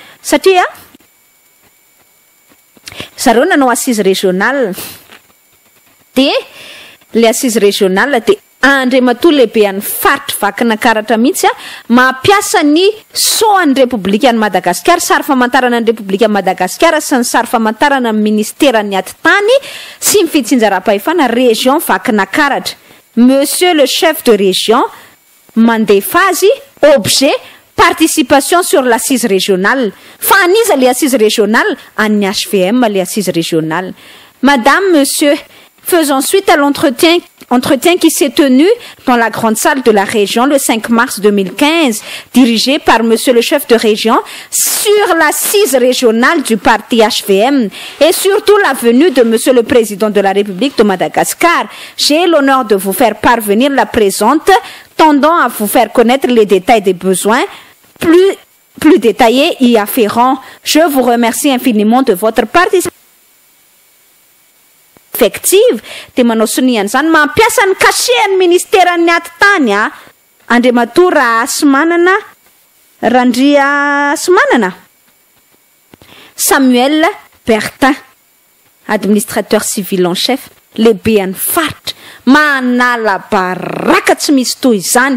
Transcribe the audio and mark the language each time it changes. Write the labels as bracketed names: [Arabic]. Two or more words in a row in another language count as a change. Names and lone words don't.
[Malagasy] satria zareo nanao [French] assise régionale de le assise régionale [Malagasy] de Andriamatoa lehibe any faritra vakina karatra mihitsy mampiasa ny soan'ny République ny Madagasikara, sary famantarana ny République Madagasikara sy ny sary famantarana ny ministèran'ny atitany sy ny fitsinjaram-pahefana région vakina karatra. [French] Monsieur le chef de région [Malagasy] mandefa azy [French] objet participation sur l'assise régionale. [Malagasy] Fa aniza le [French] assise régionale [Malagasy] any HVM le [French] assise régionale. Madame, monsieur, faisons suite à l'entretien qui s'est tenu dans la grande salle de la région le 5 mars 2015, dirigé par monsieur le chef de région, sur l'assise régionale du parti HVM et surtout la venue de monsieur le président de la République de Madagascar. J'ai l'honneur de vous faire parvenir la présente, tendant à vous faire connaître les détails des besoins plus détaillés y afférents. Je vous remercie infiniment de votre participation effective. [Malagasy] De manao soniany zany mampiasa ny cachet ny ministèran'ny atitany Andriamatoa Rasimanana Randria Simanana Samuel Bertin, [French] administrateur civil en chef, [Malagasy] lehibe any faritra, manala baraka tsy misy toy izany.